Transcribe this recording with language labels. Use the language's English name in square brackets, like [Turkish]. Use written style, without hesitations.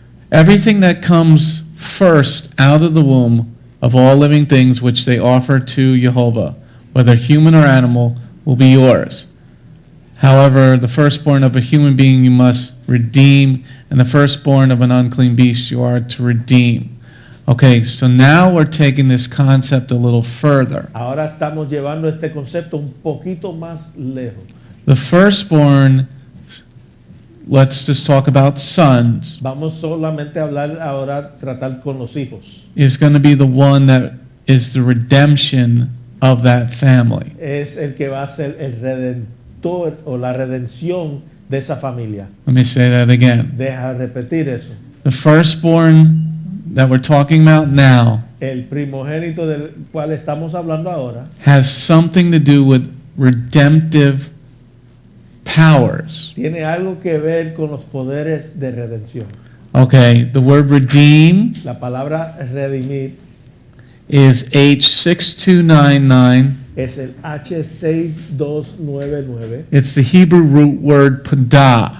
[English] Everything that comes first out of the womb of all living things which they offer to Jehovah, whether human or animal, will be yours. However, the firstborn of a human being you must redeem, and the firstborn of an unclean beast you are to redeem. Okay, so now we're taking this concept a little further. [Spanish] Ahora estamos llevando este concepto un poquito más lejos. [English] The firstborn, let's just talk about sons, [Spanish] Vamos solamente a hablar ahora, tratar con los hijos. [English] is going to be the one that is the redemption of that family. [Spanish] Es el que va a ser el redentor o la redención de esa familia. [English] Let me say that again. [Spanish] Deja repetir eso. [English] The firstborn that we're talking about now [Spanish] El primogénito del cual estamos hablando ahora [English] has something to do with redemptive powers. [Spanish] Tiene algo que ver con los poderes de redención. [English] Okay, the word redeem [Spanish] La palabra redimir [English] is H6299. [Spanish] es el H6299. [English] It's the Hebrew root word padah.